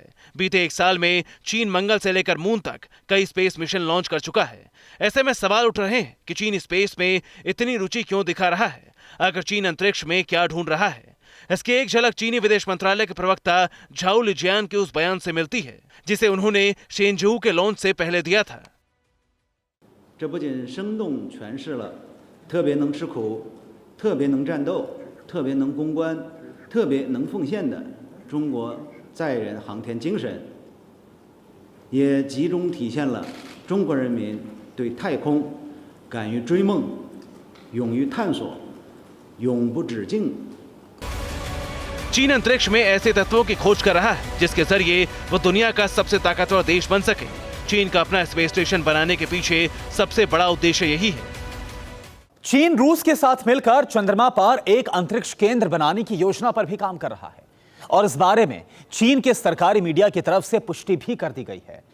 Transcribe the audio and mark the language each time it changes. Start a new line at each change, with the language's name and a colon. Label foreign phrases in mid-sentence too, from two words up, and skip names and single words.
Hindi: बीते 1 साल में चीन मंगल से लेकर मून तक कई
English: space mission
Hindi: लॉन्च कर चुका है। ऐसे में सवाल उठ रहे हैं कि चीन स्पेस में इतनी रुचि क्यों दिखा रहा है? आखिर चीन अंतरिक्ष में क्या ढूंढ रहा है? इसकी एक झलक चीनी विदेश मंत्रालय के प्रवक्ता झाओ लिजियान के उस बयान से मिलती है जिसे उन्होंने शेनजू के लॉन्च से पहले दिया था।
Chinese: 这不仅生动诠释了特别能吃苦、特别能战斗、特别能攻关、特别能奉献的中国载人航天精神，也集中体现了中国人民对太空敢于追梦、勇于探索、永不止境。
Hindi: चीन अंतरिक्ष में ऐसे तत्वों की खोज कर रहा है जिसके जरिए वो दुनिया का सबसे ताकतवर देश बन सके। चीन का अपना
English: space station
Hindi: बनाने के पीछे सबसे बड़ा उद्देश्य यही है। चीन रूस के साथ मिलकर चंद्रमा पर एक अंतरिक्ष केंद्र बनाने की योजना पर भी काम कर रहा है और इस बारे में चीन के सरकारी मीडिया की तरफ से पुष्टि भी कर दी गई है।